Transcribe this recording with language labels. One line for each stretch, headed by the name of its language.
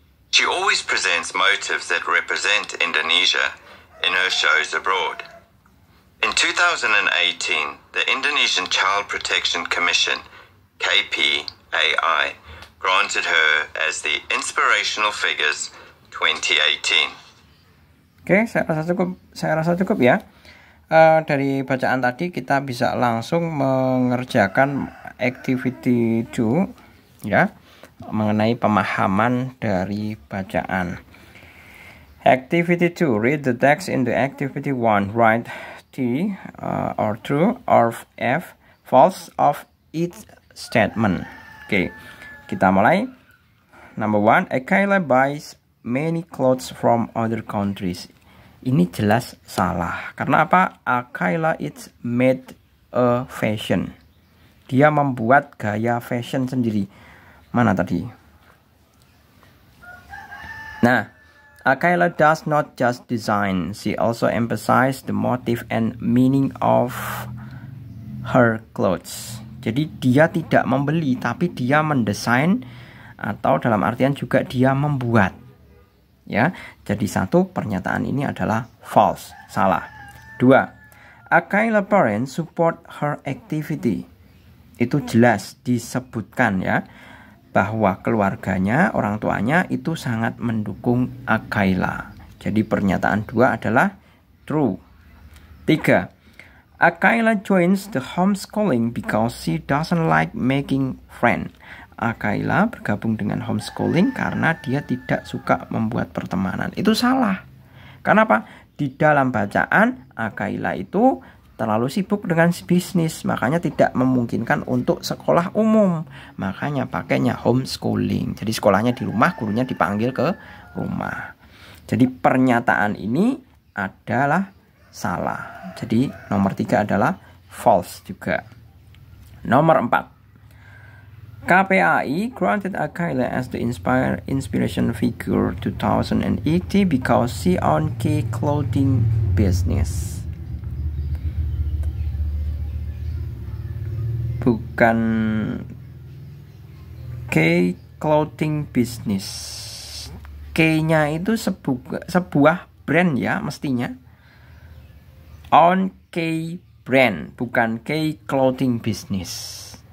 English: She always presents motifs that represent Indonesia in her shows abroad. In 2018, the Indonesian Child Protection Commission, KPAI, granted her as the Inspirational Figures 2018.
Indonesian: Oke, saya rasa cukup ya. Dari bacaan tadi kita bisa langsung mengerjakan activity 2 ya, mengenai pemahaman dari bacaan.
English: Activity 2, read the text in the activity 1. Write T or true or F, false of each statement. Oke,
Indonesian: kita mulai.
English: Number 1, Akela buys many clothes from other countries.
Indonesian: Ini jelas salah. Karena apa?
English: Akela it's made a fashion.
Indonesian: Dia membuat gaya fashion sendiri. Mana tadi?
English: Nah, Akela does not just design. She also emphasizes the motive and meaning of her clothes.
Indonesian: Jadi dia tidak membeli, tapi dia mendesain, atau dalam artian juga dia membuat. Ya, jadi satu, pernyataan ini adalah false, salah.
English: 2, Akela parents support her activity.
Indonesian: Itu jelas disebutkan ya, bahwa keluarganya, orang tuanya itu sangat mendukung Akela. Jadi pernyataan 2 adalah true.
English: 3, Akela joins the homeschooling because she doesn't like making friends.
Indonesian: Akela bergabung dengan homeschooling karena dia tidak suka membuat pertemanan. Itu salah. Kenapa? Di dalam bacaan, Akela itu terlalu sibuk dengan bisnis, makanya tidak memungkinkan untuk sekolah umum. Makanya pakainya homeschooling. Jadi sekolahnya di rumah, gurunya dipanggil ke rumah. Jadi pernyataan ini adalah salah. Jadi nomor 3 adalah false juga. Nomor 4,
English: KPAI granted Akayla as the inspiration figure 2080 because she owns key clothing business.
Indonesian: Bukan
English: key clothing business.
Indonesian: K-nya itu sebuah brand ya mestinya.
English: Own key brand,
Indonesian: bukan
English: key clothing business.